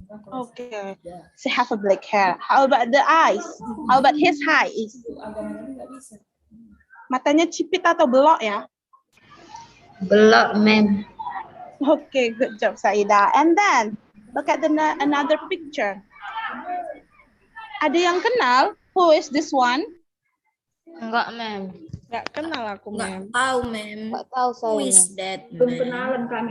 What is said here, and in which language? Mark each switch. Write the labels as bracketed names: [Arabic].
[English] Okay, she have a black hair. How about the eyes? How about his eyes? [Indonesian] Matanya cipit atau belok ya? Belok, ma'am. [English] Okay, good job, Saida. And then, look at another picture. [Indonesian] Ada yang kenal? [English] Who is this one? [Indonesian] Enggak, ma'am. Nggak kenal aku, Enggak [English] ma'am. [Indonesian] tahu, ma'am. Enggak tahu saya. [English] Who is that, ma'am?